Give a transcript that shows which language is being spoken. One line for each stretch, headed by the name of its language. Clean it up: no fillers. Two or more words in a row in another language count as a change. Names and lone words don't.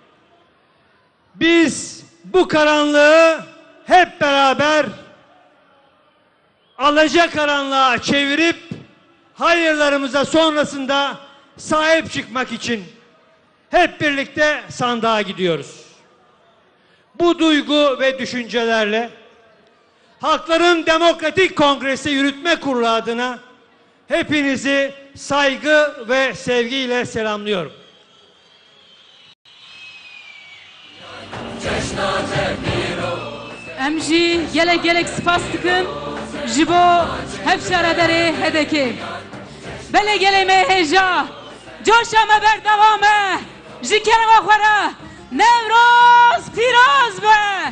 Turkish: Biz bu karanlığı hep beraber alacakaranlığa çevirip hayırlarımıza sonrasında sahip çıkmak için hep birlikte sandığa gidiyoruz. Bu duygu ve düşüncelerle Halkların Demokratik Kongresi Yürütme Kurulu adına hepinizi saygı ve sevgiyle selamlıyorum.
Kurdish: Em jî gelek spas dikin ji bo hevşerederê hedekê. Belê gelê me hêja, coşa me berdewam e, ji kerema xwe re Newroz pîroz be.